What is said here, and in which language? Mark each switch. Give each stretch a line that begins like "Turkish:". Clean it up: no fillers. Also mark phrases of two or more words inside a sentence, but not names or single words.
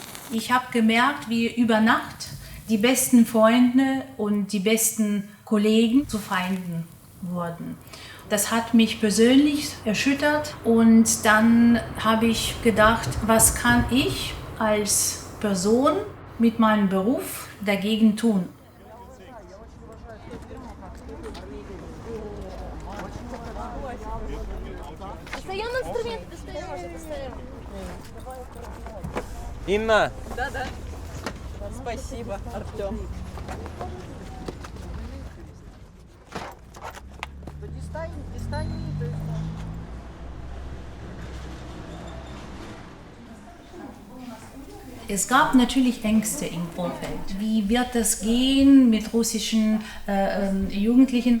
German: Ich habe gemerkt, wie über Nacht die besten Freunde und die besten Kollegen zu Feinden wurden. Das hat mich persönlich erschüttert und dann habe ich gedacht, was kann ich als Person mit meinem Beruf dagegen tun?
Russian: Инна! Да. Спасибо, Артем.
German: Es gab natürlich Ängste im Vorfeld. Wie wird das gehen mit russischen Jugendlichen?